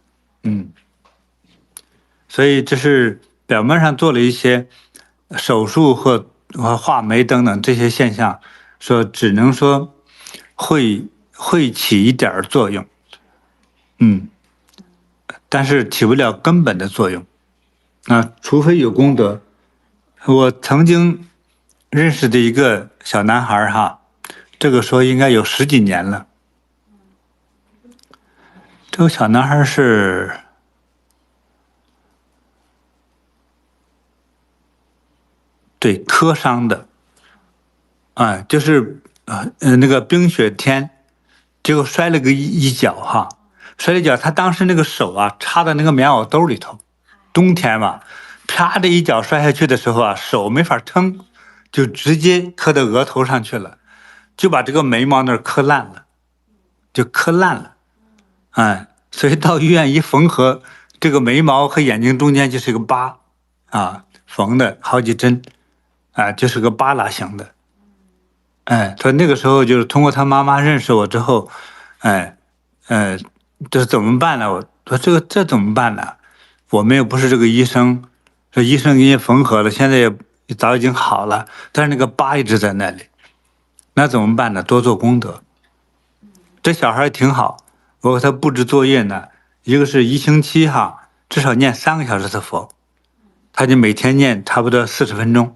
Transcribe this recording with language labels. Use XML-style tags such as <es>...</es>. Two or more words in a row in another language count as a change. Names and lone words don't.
<zh>所以這是表面上做了一些手術和畫眉等等這些現象，說只能說會起一點作用，但是起不了根本的作用。除非有功德。我曾經認識的一個小男孩哈，這個說應該有10幾年了。這個小男孩是对磕傷的，就是那個冰雪天，結果摔了個一跤哈，摔了一跤，他當時那個手啊插在那個棉襖兜裡頭，冬天嘛，啪的一腳摔下去的時候啊，手沒法撐，就直接磕到額頭上去了，就把這個眉毛那兒磕爛了，就磕爛了，所以到醫院一縫合，這個眉毛和眼睛中間就是一個疤啊，縫的好幾針。就是個巴拉型的，他那個時候就是通過他媽媽認識我之後，這怎麼辦呢？我說這怎麼辦呢？我們又不是這個醫生，這醫生給你縫合了，現在也早已經好了，但是那個疤一直在那裡，那怎麼辦呢？多做功德。這小孩挺好，我給他布置作業呢，一個是1星期哈，至少念3個小時的佛，他就每天念差不多40分鐘。</zh>